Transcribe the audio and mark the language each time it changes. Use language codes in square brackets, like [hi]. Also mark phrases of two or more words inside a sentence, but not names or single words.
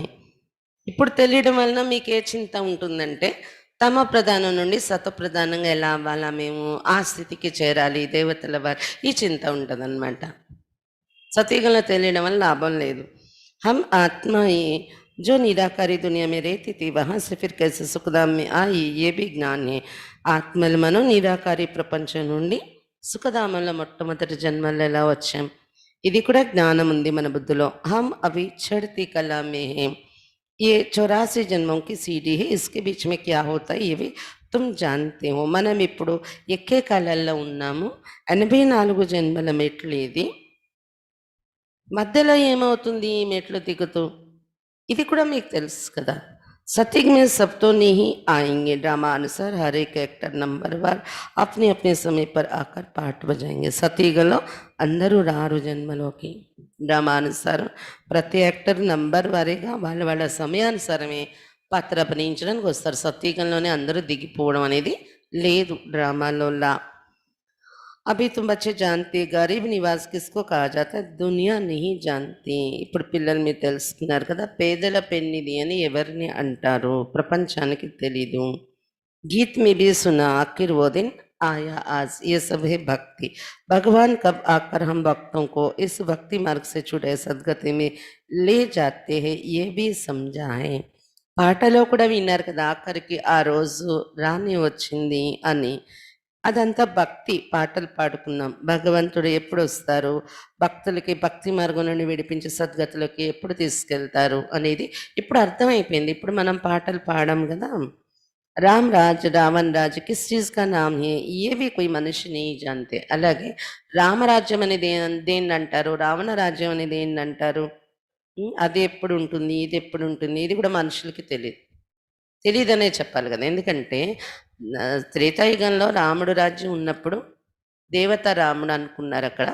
[te] ఇప్పుడు తెలియడం వలన మీకు ఏ చింత ఉంటుందంటే తమ ప్రధానం నుండి సత్వ ప్రధానంగా ఎలా అవ్వాలా, మేము ఆ స్థితికి చేరాలి దేవతల వారి, ఈ చింత ఉంటుంది అనమాట. సతీగంలో తెలియడం వల్ల లాభం లేదు. [hi] हम आत्मा ही जो निराकारी दुनिया में रहती थी वहाँ से फिर कैसे सुखधाम में आई ये भी ज्ञान है. [te] ఆత్మలు మనం నిరాకారి ప్రపంచం నుండి సుఖధామంలో మొట్టమొదటి జన్మల్లో ఎలా వచ్చాం, ఇది కూడా జ్ఞానం ఉంది మన బుద్ధిలో. [hi] हम अभी चढ़ती कला में हैं, ये 84 जन्मों की सीढ़ी है, इसके बीच में क्या होता है ये भी तुम जानते हो. [te] మనం ఇప్పుడు ఎక్కే కాలంలో ఉన్నాము, 84 జన్మల మెట్లు ఇది. మధ్యలో ఏమవుతుంది ఈ మెట్లు దిగుతూ, ఇది కూడా మీకు తెలుసు కదా. [hi] सतयुग में सब तो नहीं आएंगे, ड्रामा अनुसार हर एक एक्टर नंबरवार अपने अपने समय पर आकर पाठ बजाएंगे. [te] సతయుగంలో అందరూ రారు జన్మలోకి, డ్రామానుసారం ప్రతి యాక్టర్ నంబర్ వారీగా వాళ్ళ వాళ్ళ సమయానుసారమే పాత్ర అభినయించడానికి వస్తారు. సతయుగంలోనే అందరూ దిగిపోవడం అనేది లేదు డ్రామాలో. [hi] అభి तुम बच्चे जानते गरीब निवास किसको कहा जाता है, दुनिया नहीं जानती. [te] ఇప్పుడు పిల్లలు మీరు తెలుసుకున్నారు కదా, పేదల పెన్నిది అని ఎవరిని అంటారు, ప్రపంచానికి తెలీదు. [hi] गीत में भी सुना आखिर वो दिन आया आज, ये सब है भक्ति. भगवान कब आकर हम भक्तों को इस भक्ति मार्ग से छुड़े सदगति में ले जाते हैं ये भी समझा है. [te] పాటలో కూడా విన్నారు కదా, ఆఖరికి ఆ రోజు రాని వచ్చింది అని. అదంతా భక్తి పాటలు పాడుకున్నాం. భగవంతుడు ఎప్పుడు వస్తారు, భక్తులకి భక్తి మార్గం నుండి విడిపించి సద్గతులకి ఎప్పుడు తీసుకెళ్తారు అనేది ఇప్పుడు అర్థమైపోయింది. ఇప్పుడు మనం పాటలు పాడాం కదా. [hi] राम राज रावण राज किस चीज का नाम है ये भी कोई मनुष्य नहीं जानते. [te] అలాగే రామరాజ్యం అనేది దేన్ని అంటారు, రావణ రాజ్యం అనేది ఏంటి అంటారు, అది ఎప్పుడు ఉంటుంది, ఇది ఎప్పుడు ఉంటుంది, ఇది కూడా మనుషులకి తెలియదు. తెలీదనే చెప్పాలి కదా! ఎందుకంటే త్రేతాయుగంలో రాముడు రాజ్యం ఉన్నప్పుడు దేవతా రాముడు అనుకున్నారక్కడ.